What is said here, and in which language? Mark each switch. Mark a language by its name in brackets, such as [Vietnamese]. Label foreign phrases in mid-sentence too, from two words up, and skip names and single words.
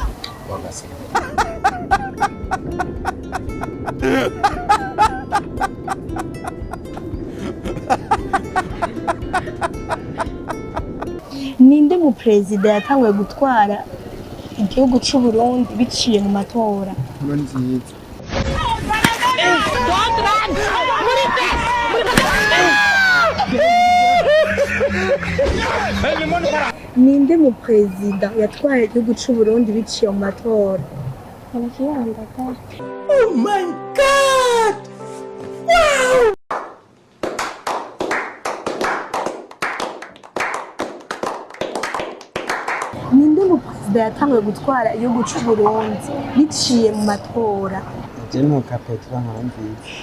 [Rundi] Ninde mu perezida yatanguye gutwara igihugu c'u Burundi biciye mu matora? Nkurunziza Ninde mu perezida yatwaye igihugu c'u Burundi biciye mu matora? [English] oh my god [Rundi] Ninde mu perezida yatanguye gutwara igihugu c'u Burundi biciye mu matora? Jenuka Petro Nkurunziza.